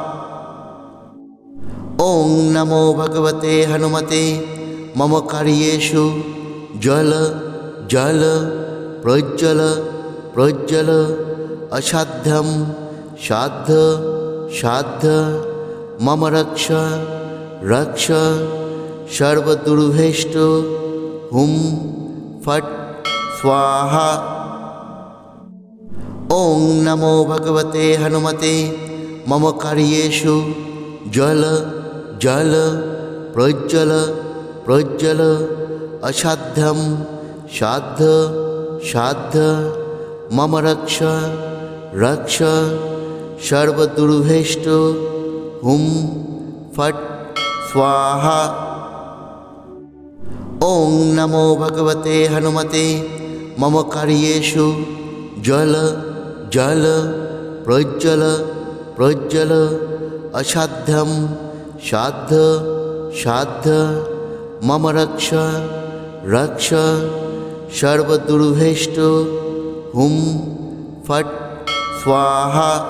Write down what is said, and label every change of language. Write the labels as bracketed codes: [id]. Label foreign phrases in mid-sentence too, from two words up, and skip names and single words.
[sa] ওং নমো ভগবতে হনুমতে মম কার্যেষু জল জল প্রজ্জ্বল প্রজ্জ্বল অসাধ্যম সাধ্য সাধ্য মম রক্ষ রক্ষ সর্বদুর্ভেষ্ট হুম ফট স্বাহা। ওং নমো ভগবতে হনুমতে মম কার্যেষু জল জল প্রজ্জ্বল প্রজ্জ্বল असाध्यं साध्य साध्य मम रक्ष रक्ष सर्वदुर्भेष्ट हुम फट् स्वाहा। ओं नमो भगवते हनुमते मम कार्येषु जल जल प्रज्वल प्रज्वल असाध्यं साध्य साध्य मम रक्ष रक्ष सर्वदुर्भेष्ट हुम फट् स्वाहा।